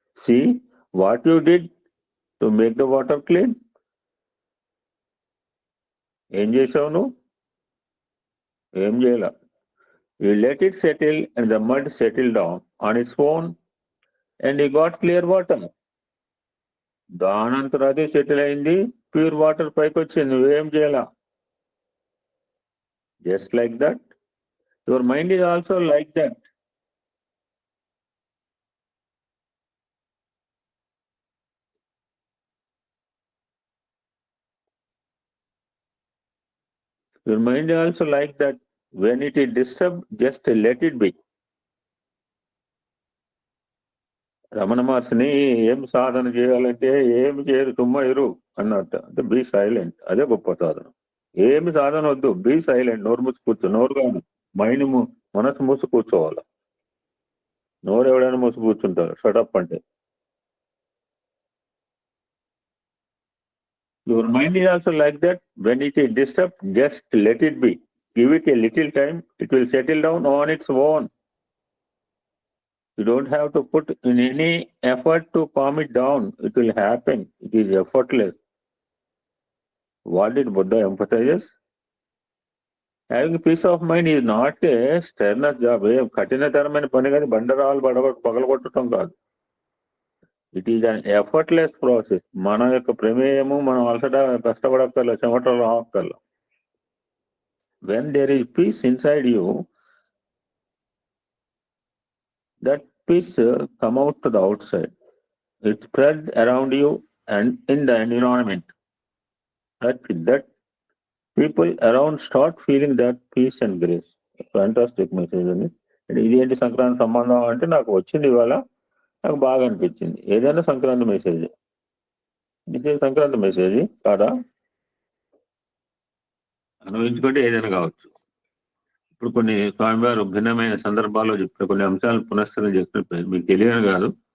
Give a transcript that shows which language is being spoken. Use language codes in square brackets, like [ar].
[en] See what you did to make the water clean. [te] ఏం చేసావు నువ్వు? ఏం చేయాల? [en] You let it settle and the mud settled down on its own and you got clear water. [te] దానంతరం అదే settle అయింది, pure water పైకి వచ్చింది. నువ్వేం చేయాల? [en] Just like that. Your mind is also like that. Your mind is also like that. When it is disturbed, just let it be. [te] Ramana మహర్షిని ఏం సాధన చేయాలంటే ఏమి చేయరు, తుమ్మ ఇరు అన్నట్టు. అంటే [en] be silent, [te] అదే గొప్ప సాధన. ఏమి సాధన వద్దు, బీ సైలెంట్. నోరు మూసి కూర్చో, నోరు కాదు మైండ్, మనసు మూసి కూర్చోవాలి. నోరు ఎవడైనా మూసి కూర్చుంటారు షటప్ అంటే. [en] Your mind is also like that. When it is disturbed, just let it be. Give it a little time, it will settle down on its own. You don't have to put in any effort to calm it down. It will happen. It is effortless. What did Buddha emphasize? Having peace of mind is not a strenuous job. [te] కఠినతరమైన పని కాదు, బండరాలు పగలగొట్టడం కాదు. [en] It is an effortless process. [te] మన యొక్క ప్రమేయము మనం అలసట కష్టపడక్కర్ల, చెమటలు రావక్కర్ల. [en] When there is peace inside you, that peace come out to the outside. It spread around you and in the environment. That people around start feeling that peace and grace. Fantastic message, isn't it? [te] ఇది ఏంటి సంక్రాంతి సంబంధం అంటే నాకు వచ్చింది ఇవాళ, నాకు బాగా అనిపించింది. ఏదైనా సంక్రాంతి మెసేజ్, ఇది సంక్రాంతి మెసేజ్ కాదా? అనుభవించుకుంటే ఏదైనా కావచ్చు. ఇప్పుడు కొన్ని స్వామివారు భిన్నమైన సందర్భాల్లో చెప్పిన కొన్ని అంశాలను పునశ్చరణ చేసినట్టు మీకు తెలియని కాదు.